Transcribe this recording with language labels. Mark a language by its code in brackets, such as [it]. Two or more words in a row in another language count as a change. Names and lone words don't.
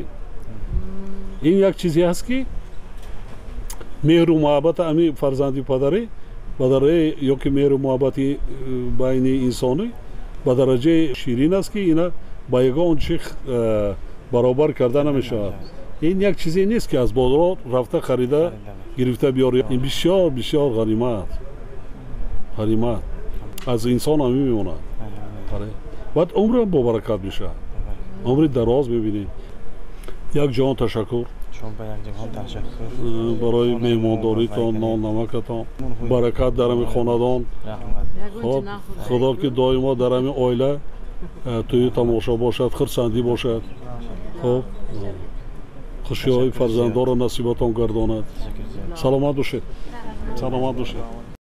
[tg] ин як чизе ҳаст ки меҳру муҳаббата ҳамин фарзанди падарӣ ба дараҷаи ёки меҳру муҳаббати байни инсонӣ ба дараҷаи ширин аст ки ина ба ягон чи баробар карда намешавад ин як чизе нест ки аз бозор рафта харида гирифта биёрӣ ин бисёр ғанимат аз инсон ҳамин мемонад баъд умрам бобаракат мешавад умри дароз мебинем як ҷаҳон ташаккур [fa] برای مهمانداریتان نان نمکتان برکت در همین خاندان خدا که دائما در همین عائله توی تماشا باشد خرسندی باشد خب خوشی های فرزندان را نصیبتان گرداند سلامت باشید